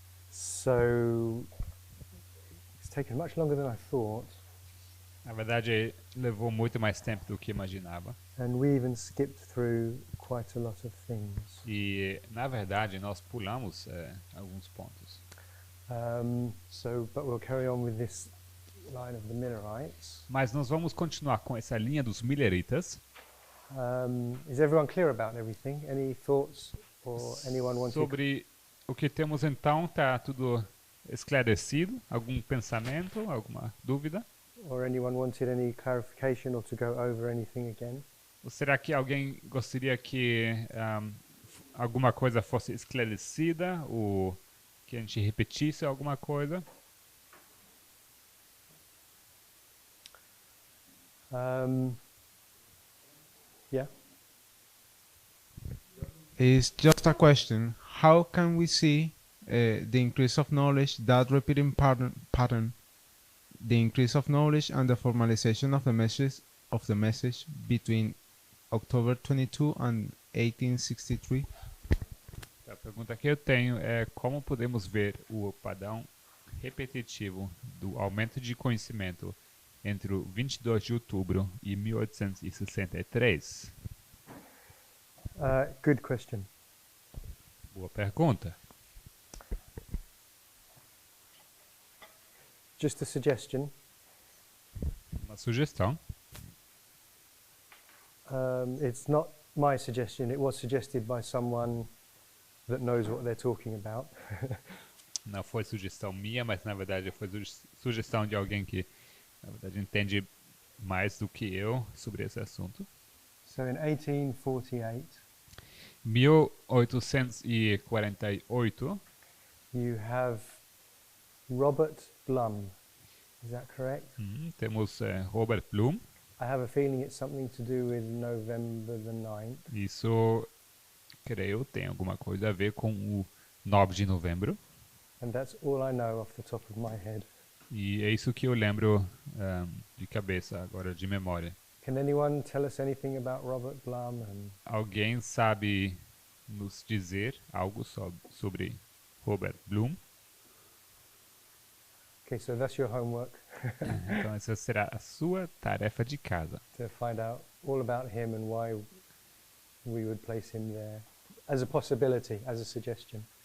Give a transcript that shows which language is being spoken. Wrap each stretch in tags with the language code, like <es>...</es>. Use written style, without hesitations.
<en>So, it's taken much longer than I thought,</en> <pt>Na verdade, levou muito mais tempo do que imaginava.</pt> <en>and we even skipped through quite a lot of things.</en> <pt>E, na verdade, nós pulamos alguns pontos.</pt> <en>But we'll carry on with this line of the Millerites.</en> <pt>Mas nós vamos continuar com essa linha dos Milleritas.</pt> <en>Is everyone clear about everything? Any thoughts or anyone wanting?</en> <pt>Sobre o que temos então, está tudo esclarecido? Algum pensamento, alguma dúvida?</pt> <en>Or anyone wanted any clarification or to go over anything again?</en> <pt>Ou será que alguém gostaria que alguma coisa fosse esclarecida ou que a gente repetisse alguma coisa?</pt> <en>Yeah. It's just a question. How can we see the increase of knowledge, that repeating pattern, the increase of knowledge and the formalization of the message between October 22 and 1863?</en> <pt>A pergunta que eu tenho é como podemos ver o padrão repetitivo do aumento de conhecimento entre o 22 de outubro e 1863?</pt> <en>Good question.</en> <pt>Boa pergunta.</pt> <en>Just a suggestion.</en> <pt>Uma sugestão.</pt> <en>It's not my suggestion. It was suggested by someone that knows what they're talking about.</en> <pt>Não foi sugestão minha, mas na verdade foi sugestão de alguém que na verdade entende mais do que eu sobre esse assunto.</pt> <en>So in 1848,</en> <pt>1848,</pt> <en>you have Robert Blum. Is that correct?</en> <pt>Temos Robert Blum.</pt> <en>I have a feeling it's something to do with November the 9th.</en> <pt>Isso, creio, tem alguma coisa a ver com o 9 de novembro.</pt> <en>And that's all I know off the top of my head.</en> <pt>E é isso que eu lembro de cabeça agora, de memória.</pt> <en>Can anyone tell us anything about Robert Blum?</en> <pt>Alguém sabe nos dizer algo sobre Robert Blum?</pt> <en>Okay, so that's your homework.</en> <pt>Então essa será a sua tarefa de casa.</pt> <en>To find out all about him and why we would place him there as a possibility, as a suggestion.</en>